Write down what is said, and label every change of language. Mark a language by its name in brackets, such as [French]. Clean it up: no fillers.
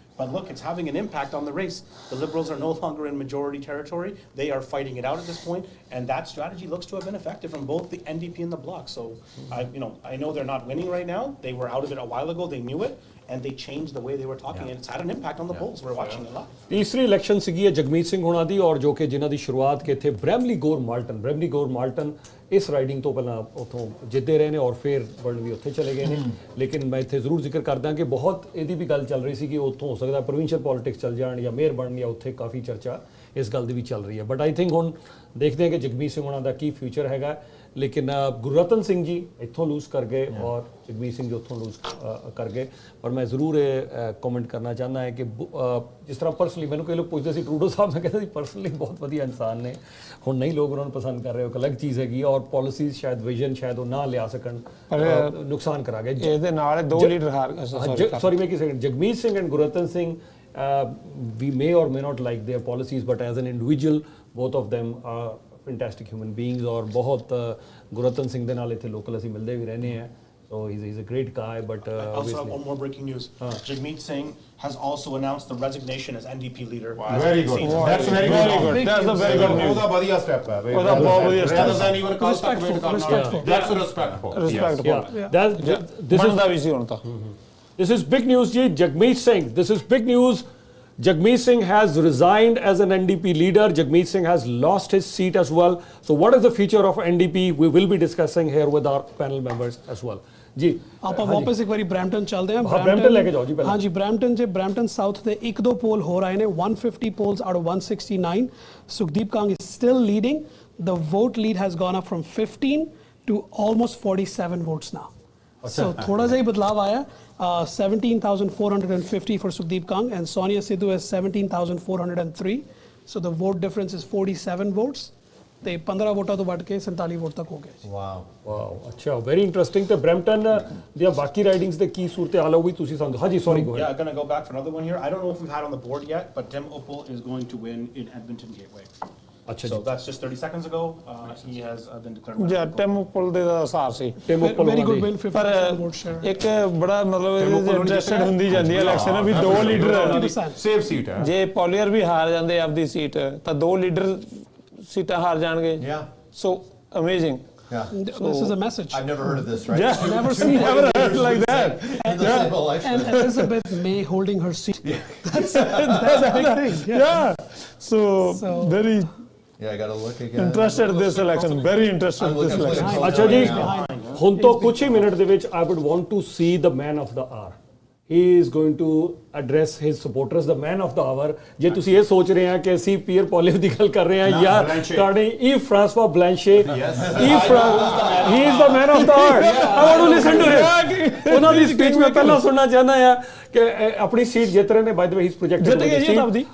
[English] But look, it's having an impact on the race. The Liberals are no longer in majority territory. They are fighting it out at this point, and that strategy looks to have been effective from both the NDP and the Bloc. So, I know they're not winning right now. They were out of it a while ago. They knew it, and they changed the way they were talking, and it's had an impact on the polls. We're watching it live. [Punjabi] ਤੀਸਰੀ election ਸੀਗੀ ਹੈ ਜਗਮੀਤ ਸਿੰਘ ਹੁਣਾਂ ਦੀ ਔਰ ਜੋ ਕਿ ਜਿਨ੍ਹਾਂ ਦੀ ਸ਼ੁਰੂਆਤ ਕਿ ਇੱਥੇ ਬ੍ਰੈਮਲੀ ਗੌਰ ਮਾਲਟਨ ਇਸ ਰਾਈਡਿੰਗ ਤੋਂ ਪਹਿਲਾਂ ਉੱਥੋਂ ਜਿੱਤੇ ਰਹੇ ਨੇ ਔਰ ਫਿਰ ਬਰਨ ਵੀ ਉੱਥੇ ਚਲੇ ਗਏ ਨੇ ਲੇਕਿਨ ਮੈਂ ਇੱਥੇ ਜ਼ਰੂਰ ਜ਼ਿਕਰ ਕਰਦਾ ਕਿ ਬਹੁਤ ਇਹਦੀ ਵੀ ਗੱਲ ਚੱਲ ਰਹੀ ਸੀ ਕਿ ਉੱਥੋਂ ਹੋ ਸਕਦਾ ਪ੍ਰੋਵਿੰਸ਼ੀਅਲ ਪੋਲਿਟਿਕਸ ਚੱਲ ਜਾਣ ਜਾਂ ਮੇਅਰ ਬਣਨ ਜਾਂ ਉੱਥੇ ਕਾਫੀ ਚਰਚਾ ਇਸ ਗੱਲ ਦੀ ਵੀ ਚੱਲ ਰਹੀ ਹੈ [English] but I think [Punjabi] ਹੁਣ ਦੇਖਦੇ ਹਾਂ ਕਿ ਜਗਮੀਤ ਸਿੰਘ ਹੁਣਾਂ ਦਾ ਕੀ ਫਿਊਚਰ ਹੈਗਾ ਲੇਕਿਨ ਗੁਰਰਤਨ ਸਿੰਘ ਜੀ ਇੱਥੋਂ ਲੂਜ਼ ਕਰ ਗਏ ਔਰ ਜਗਮੀਤ ਸਿੰਘ ਜੀ ਉੱਥੋਂ ਲੂਜ਼ ਕਰ ਗਏ ਪਰ ਮੈਂ ਜ਼ਰੂਰ ਇਹ ਕਮੈਂਟ ਕਰਨਾ ਚਾਹੁੰਦਾ ਹੈ ਕਿ ਜਿਸ ਤਰ੍ਹਾਂ ਪਰਸਨਲੀ ਮੈਨੂੰ ਕਈ ਲੋਕ ਪੁੱਛਦੇ ਸੀ ਟਰੂਡੋ ਸਾਹਿਬ ਮੈਂ ਕਹਿੰਦਾ ਸੀ ਪਰਸਨਲੀ ਬਹੁਤ ਵਧੀਆ ਇਨਸਾਨ ਨੇ ਹੁਣ ਨਹੀਂ ਲੋਕ ਉਹਨਾਂ ਨੂੰ ਪਸੰਦ ਕਰ ਰਹੇ ਹੋ ਇੱਕ ਅਲੱਗ ਚੀਜ਼ ਹੈਗੀ ਔਰ ਪਾਲਿਸੀਜ਼ ਸ਼ਾਇਦ ਵਿਜ਼ਨ ਸ਼ਾਇਦ ਉਹ ਨਾ ਲਿਆ ਸਕਣ ਨੁਕਸਾਨ ਕਰਾ ਗਏ ਇਹਦੇ ਨਾਲ 2 ਲੀਡਰ ਹਾਰ ਸੌਰੀ ਮੈਂ ਕੀ second Jagmeet Singh and Gurratan Singh [English] we may or may not like their policies, but as an individual, both of them are fantastic human beings. [Punjabi] और बहुत गुररतन सिंह दे नाल इत्थे लोकल ਅਸੀਂ ਮਿਲਦੇ ਵੀ रहने हैं. [English] So he's a great guy, but I also have obviously. one more breaking news. Jagmeet Singh has also announced the resignation as NDP leader. Very good. That's very good. That's a very good news. [Punjabi] ਉਹਦਾ ਵਧੀਆ step ਹੈ ਉਹਦਾ ਬਹੁਤ ਵਧੀਆ step [English] rather than even [Punjabi] ਕੱਲ ਤੱਕ wait ਕਰਨਾ. [English] Respectful. That's respectful. Respectful. Yeah, this is [Punjabi] ਬਣਦਾ ਵੀ ਸੀ ਹੁਣ ਤਾਂ [English] This is big news, ji. Jagmeet Singh. This is big news. Jagmeet Singh has resigned as an NDP leader. Jagmeet Singh has lost his seat as well. So what is the future of NDP? We will be discussing here with our panel members as well. जी [Punjabi] ਆਪਾਂ ਵਾਪਸ ਇੱਕ ਵਾਰੀ Brampton ਚੱਲਦੇ ਹਾਂ. Brampton ਲੈ ਕੇ ਜਾਓ ਜੀ ਪਹਿਲਾਂ. ਹਾਂਜੀ ਬ੍ਰੈਂਪਟਨ ਸਾਊਥ ਦੇ 1-2 ਪੋਲ ਹੋ ਰਹੇ ਨੇ. [English] 150 polls out of 169. Sukhdeep Kang is still leading. The vote lead has gone up from 15 to almost 47 votes now. [Hindi] So थोड़ा सा ही बदलाव आया. [English] 17,450 for Sukhdeep Kang and Sonia Sidhu has 17,403. So the vote difference is 47 votes. [Punjabi] ਤੇ 15 ਵੋਟਾਂ ਤੋਂ ਵੱਧ ਕੇ 47 vote ਤੱਕ ਹੋ ਗਏ. ਵਾਓ ਅੱਛਾ [English] Very interesting. [Punjabi] ਤੇ ਬ੍ਰੈਂਪਟਨ ਦੀਆਂ ਬਾਕੀ ਰਾਈਡਿੰਗਸ ਦੇ ਕੀ ਸੂਰਤ ਹਾਲ ਹੋਊਗੀ ਤੁਸੀਂ ਸਾਨੂੰ ਹਾਂਜੀ [English] Sorry go Yeah, I'm going to go back for another one here. I don't know if we've had on the board yet, but Tim Uppal is going to win in Edmonton Gateway. [Punjabi] ਅੱਛਾ [English] So [Punjabi] ਜੀ [English] that's just 30 seconds ago. He has been declared. [Punjabi] ਜਾਂ time ਪੁੱਲ ਦੇ ਦਾ ਸਾਰ ਸੀ Tim Uppal [English] Very good win, [Punjabi] ਪਰ [English] 50% vote share. [Punjabi] ਇੱਕ ਬੜਾ ਮਤਲਬ interested ਹੁੰਦੀ ਜਾਂਦੀ ਹੈ ਇਲੈਕਸ਼ਨ ਵੀ ਦੋ ਲੀਡਰ [English] 50%. [Punjabi] ਸੇਫ ਸੀਟ ਹੈ. ਜੇ ਪੋਲੀਅਰ ਵੀ ਹਾਰ ਜਾਂਦੇ ਆਪਦੀ ਸੀਟ ਤਾਂ ਦੋ ਲੀਡਰ ਸੀਟਾਂ ਹਾਰ ਜਾਣਗੇ. [English] So amazing. This is a message. I've never heard of this, right? Yeah, Never seen never heard like that. In the civil election. And Elizabeth May holding her seat. That's a big thing. Yeah. So very Yeah, I got to look again. interested in this election. Very interested in this election. [Punjabi] ਅੱਛਾ ਜੀ ਹੁਣ ਤੋਂ ਕੁਝ ਹੀ minute ਦੇ ਵਿੱਚ [English] I would want to see the man of the hour. He is going to address his supporters, the man of the hour. [Punjabi] ਜੇ ਤੁਸੀਂ ਇਹ ਸੋਚ ਰਹੇ ਆ ਕਿ ਅਸੀਂ ਪੀਅਰ ਪੋਲਿਵ ਦੀ ਗੱਲ ਕਰ ਰਹੇ ਹਾਂ ਜਾਂ Carney E ਫ੍ਰਾਂਸਵਾ ਬਲੈਂਸ਼ੇ [English] he is the man of the hour. I want to listen to him. [Punjabi] ਉਹਨਾਂ ਦੀ ਸਪੀਚ ਮੈਂ ਪਹਿਲਾਂ ਸੁਣਨਾ ਚਾਹੁੰਦਾ ਆ ਕਿ ਆਪਣੀ ਸੀਟ ਜਿੱਤ ਰਹੇ ਨੇ [English] by the way [Punjabi] ਹੀ ਇਸ ਪ੍ਰੋਜੈਕਟ ਜਿੱਤ ਗਏ ਜੀ ਆਪਦੀ